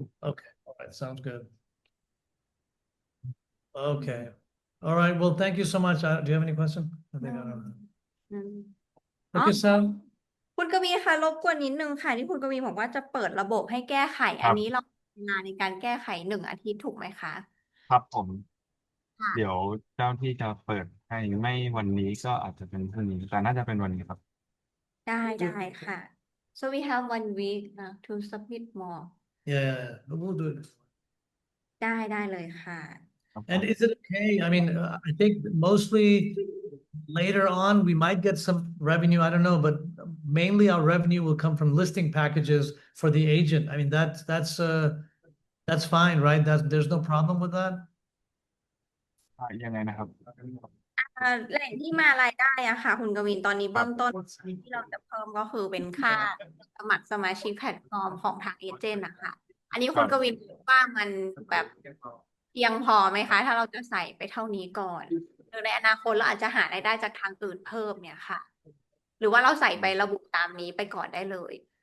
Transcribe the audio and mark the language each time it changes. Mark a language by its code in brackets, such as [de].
[en] Okay, all right, sounds good. Okay, all right, well, thank you so much. Do you have any question? I think I don't. อืม Okay, Sam. [th] คุณกวีคะรบกวนนิดนึงค่ะที่คุณกวีบอกว่าจะเปิดระบบให้แก้ไข อันนี้เราทำงานในการแก้ไข1 อาทิตย์ถูกไหมคะ ครับผม ค่ะ เดี๋ยวเจ้าที่จะเปิดให้ไม่วันนี้ก็อาจจะเป็นพรุ่งนี้แต่น่าจะเป็นวันนี้ครับ ได้ค่ะ [en] so we have 1 week to submit more Yeah, we'll do it. [th] ได้เลยค่ะ [en] And is it okay? I mean, I think mostly later on we might get some revenue. I don't know, but mainly our revenue will come from listing packages for the agent. I mean, that's fine, right? There's no problem with that. [th] ยังไงนะครับ แหล่งที่มารายได้อะค่ะ คุณกวินตอนนี้เบื้องต้นที่เราจะเพิ่มก็คือเป็นค่าสมัครสมาชิกแพลตฟอร์มของทางเอเจนต์นะคะอันนี้คุณกวินว่ามันแบบเพียงพอไหมคะ ถ้าเราจะใส่ไปเท่านี้ก่อนหรือในอนาคตเราอาจจะหารายได้จากทางอื่นเพิ่มเนี่ยค่ะ หรือว่าเราใส่ไประบุตามนี้ไปก่อนได้เลย